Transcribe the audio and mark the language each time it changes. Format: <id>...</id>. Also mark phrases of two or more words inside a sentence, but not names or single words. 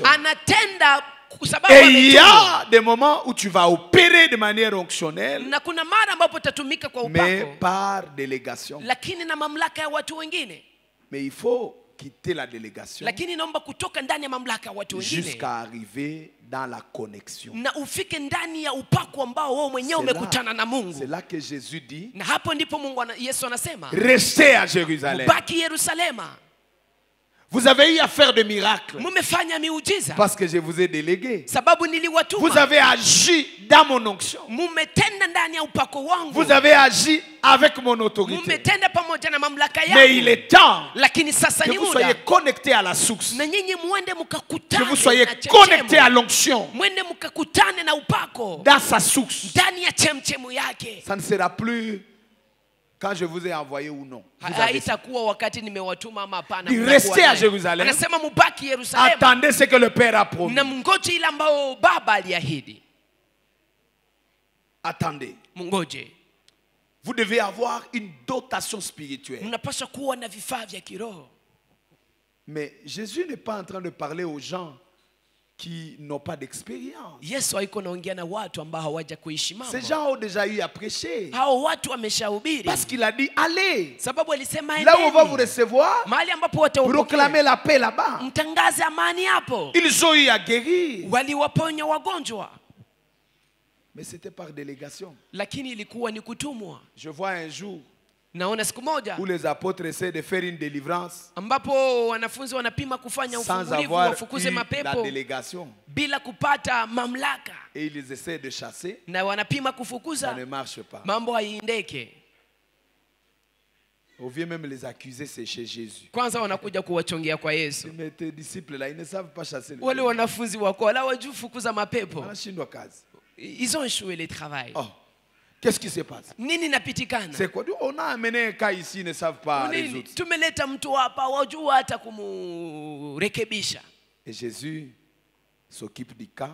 <sw>anatenda kwa sababu</sw> <fr>Et il y</fr> <sw>ametumwa.</sw> <fr>a des moments où tu vas opérer de manière onctionnelle,</fr> <sw>Na kuna mara ambapo utatumika kwa</sw> <fr>mais</fr> <sw>upako,</sw> <fr>par délégation.</fr> <sw>lakini na mamlaka ya watu wengine.</sw> <fr>Mais il faut quitter la délégation</fr> <sw>Lakini naomba kutoka ndani ya mamlaka ya watu wengine</sw> <fr>jusqu'à arriver dans la connexion.</fr> <sw>na ufike ndani ya upako ambao wewe mwenyewe umekutana na</sw> <fr>C'est</fr> <sw>Mungu.</sw> <fr>là que Jésus dit,</fr> <sw>Na hapo ndipo Yesu anasema,</sw> <fr>restez à Jérusalem.</fr> <sw>baki Yerusalema,</sw> <fr>Vous avez eu à faire des miracles</fr> <sw>mumefanya miujiza</sw> <fr>parce que je vous ai délégué.</fr> <sw>sababu</sw> <fr>Vous</fr> <sw>niliwatuma.</sw> <fr>avez agi dans mon onction.</fr> <sw>Mumetenda ndani ya upako wangu,</sw> <fr>Vous avez agi avec mon autorité.</fr> <sw>mumetenda pamoja na mamlaka</sw> <fr>Mais il</fr> <sw>yangu.</sw> <fr>est temps</fr> <sw>Lakini sasa</sw> <fr>que</fr> <sw>ni</sw> <fr>vous</fr> <sw>muda</sw> <fr>soyez connectés à la source.</fr> <sw>na nyinyi muende</sw> <fr>Que</fr> <sw>mkakutane</sw> <fr>vous soyez</fr> <sw>na</sw> <fr>connectés à</fr> <sw>chemchemu,</sw> <fr>l'onction</fr> <sw>mwende mkakutane na upako</sw> <fr>dans sa source.</fr> <sw>ndani ya chemchemu yake.</sw> <fr>Ça ne sera plus quand je vous ai envoyé ou non. Vous avez-</fr> <sw>Haitakuwa wakati nimewatuma ama hapana.</sw> <fr>Dit,</fr> <sw>mtakuwa</sw> <fr>restez à</fr> <sw>naye.</sw> <fr>Jérusalem.</fr> <sw>Anasema mubaki Yerusalemu</sw> <fr>Attendez ce que le Père a promis.</fr> <sw>na mngoje ile ambao Baba aliahidi.</sw> <fr>Attendez.</fr> <sw>Mngoje.</sw> <fr>Vous devez avoir une dotation spirituelle.</fr> <sw>Mnapaswa kuwa na vifaa vya kiroho.</sw> <fr>Mais Jésus n'est pas en train de parler aux gens qui n'ont pas d'expérience.</fr> <sw>Yesu haiko naongea na watu ambao hawaja kuishi</sw> <fr>Ces</fr> <sw>mambo.</sw> <fr>gens ont déjà eu à prêcher.</fr> <sw>Hao watu wameshahubiri.</sw> <fr>Parce qu'il a dit, allez.</fr> <sw>Sababu alisema</sw> <fr>Là où on va vous</fr> <sw>endeni.</sw> <fr>recevoir,</fr> <sw>Mahali ambapo wataupokea.</sw> <fr>proclamer la paix là-bas.</fr> <sw>Mtangaze amani hapo.</sw> <fr>Ils ont eu à guérir.</fr> <sw>Waliwaponya wagonjwa.</sw> <fr>Mais c'était par délégation.</fr> <sw>Lakini ilikuwa ni kutumwa.</sw> <fr>Je vois un jour</fr> <sw>Naona siku moja</sw> <fr>où les apôtres essaient de faire une délivrance</fr> <sw>ambapo wanafunzi wanapima kufanya</sw> <fr>sans</fr> <sw>ufungulivu</sw> <fr>avoir</fr> <sw>wafukuze</sw> <fr>eu la</fr> <sw>mapepo</sw> <fr>délégation.</fr> <sw>bila kupata mamlaka,</sw> <fr>Et ils essaient de chasser.</fr> <sw>na wanapima</sw> <fr>Ça</fr> <sw>kufukuza,</sw> <fr>ne marche pas.</fr> <sw>mambo haiendeke.</sw> <fr>On vient même les accuser, c'est chez Jésus.</fr> <sw>Kwanza wanakuja kuwachongea kwa Yesu.</sw> <fr>Mais tes disciples là, ils ne savent pas chasser le</fr> <sw>Wale</sw> <fr>démon.</fr> <sw>wanafunzi wako wala wajui fukuza mapepo. Wanashindwa kazi.</sw> <fr>Ils ont échoué le travail. Oh, qu'est-ce qui se passe?</fr> <sw>Nini napitikana?</sw> <fr>C'est quoi? On a amené un cas ici, ils ne savent pas</fr> <sw>Nini?</sw> <fr>résoudre.</fr> <sw>Tumeleta mtu hapa wajua hata kumurekebisha.</sw> <fr>Et Jésus s'occupe du cas,</fr>